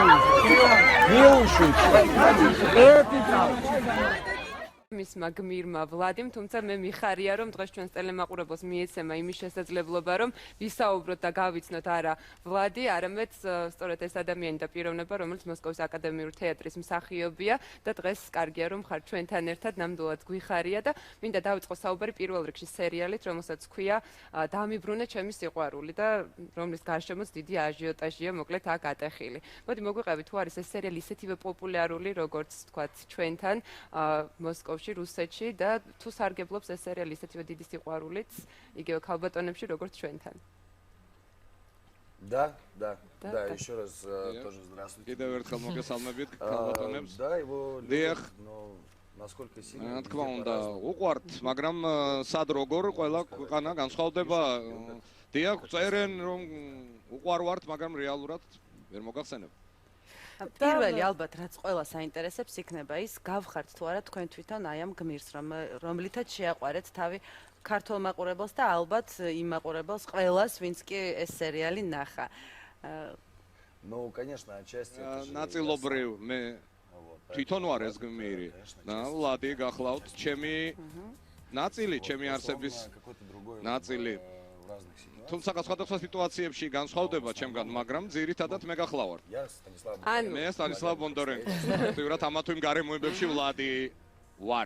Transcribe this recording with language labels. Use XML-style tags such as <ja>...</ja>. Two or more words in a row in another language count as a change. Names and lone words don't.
<ka>მისმა გმირმა ვლადიმ, თუმცა მე მიხარია, რომ დღეს ჩვენს ტელემაყურებელს მიეცემა იმის შესაძლებლობა, რომ ვისაუბროთ და გავიცნოთ არა ვლადი, არამედ სწორედ ეს ადამიანი და პიროვნება, რომელიც მოსკოვის აკადემიური თეატრის მსახიობია და დღეს კარგია, რომ ხარ ჩვენთან ერთად, ნამდვილად გვიხარია და მინდა დავიწყო საუბარი პირველ რიგში სერიალით, რომელსაც ჰქვია დამიბრუნე ჩემი სიყვარული და რომლის გარშემოც დიდი აჟიოტაჟია, მოკლედ აქ ატეხილი. მოდი მოგვიყევი, თუ არის ეს სერიალი ისეთივე პოპულარული, როგორც თქვათ ჩვენთან მოსკოვში რუსეთში და თუ სარგებლობს ეს სერიალი ისეთივე დიდი სიყვარულით, იგივე ქალბატონებში, როგორც ჩვენთან.</ka> <ru>Да, еще раз тоже здравствуйте.</ru> <ka>Კიდევ ერთხელ მოგესალმებით ქალბატონებს.</ka> <ru>Да, его</ru> <ka>დიახ,</ka> <ru>насколько сильно.</ru> <ka>თქმა უნდა, უყვართ, მაგრამ სად როგორ ყველა ქვეყანა განსხვავდება. დიახ, წერენ რომ უყვარვართ, მაგრამ რეალურად ვერ მოგახსენებ. პირველი ალბათ რაც ყველა საინტერესებს იქნება ის გავხართ თუ არა თქვენ თვითონ აი ამ გმირს რომლითაც შეაყვარეთ თავი ქართულ მაყურებელს და ალბათ იმ მაყურებელს ყველას ვინც კი ეს სერიალი ნახა.</ka> <ru>Ну, конечно, отчасти</ru> <ka>ნაწილობრივ მე თვითონ ვარ ეს გმირი და ვლადი გახლავთ ჩემი ნაწილი, ჩემი არსების ნაწილი. თუმცა სხვადასხვა სიტუაციებში განსხვავდება ჩემგან, მაგრამ ძირითადად მე გახლავართ. მე სტანისლავ ბონდორენკო. ფაქტიურად ამა თუ იმ გარემოებებში ვლადი ვარ.</ka>